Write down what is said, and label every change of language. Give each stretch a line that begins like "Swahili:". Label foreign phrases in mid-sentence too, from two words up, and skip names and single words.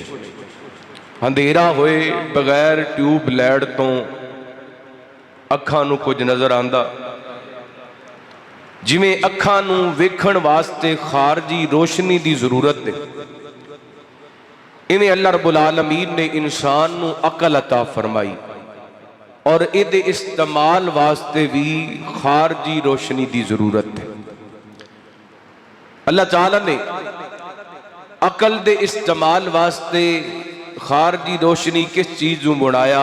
Punjabi: اندھیرا ہوئے بغیر
English: tube light
Punjabi: تو اکھاں نوں کجھ نظر آندا. جویں اکھاں نوں ویکھݨ واسطے خارجی روشنی دی ضرورت ہے، ایویں اللہ رب العالمین نے انسان نوں عقل عطا فرمائی اور ایہدے استعمال واسطے بھی خارجی روشنی دی ضرورت ہے. اللہ تعالیٰ نے عقل دے استعمال واسطے خارجی روشنی کس چیز نوں بنایا?